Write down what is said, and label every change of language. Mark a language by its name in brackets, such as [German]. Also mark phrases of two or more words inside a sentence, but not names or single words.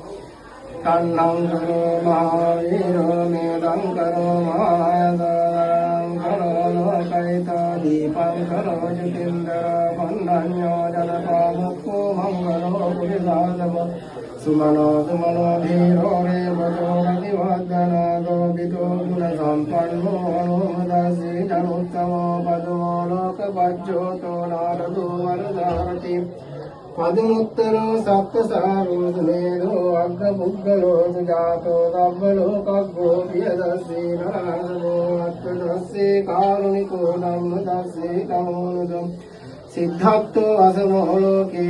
[Pali] කන්නං කරෝ මහවීරෝ මේදං කරෝ මායදං කරෝ ලෝකයිතා දීපං කරෝ ජිතේන්ද්‍ර පන්නඤ්ඤෝ ජනපාමුක්ඛෝ මංගලෝ පුරිසාදම සුමනෝ සුමනෝ ධීරෝ රේ බදෝ රතිවද්දනා ගෝවිදෝ ගුණ සම්පන්නෝ අනුමදාසී ජනෝත්තමෝ පදෝ ලෝක පජ්ජෝතෝ නාරදෝ වරදාරති පදමුත්තරෝ සක්කසාරෝ සමේරෝ අග්ග පුග්ගලෝ සුජාතෝ සබ්බ ලෝකග්ගෝ පියදස්සී නරහසෝ අත්ථදස්සේ කාරුණිකෝ ධම්මදස්සේ නමෝනුදම් සිද්ධාර්ථෝ අසමෝ ලෝකේ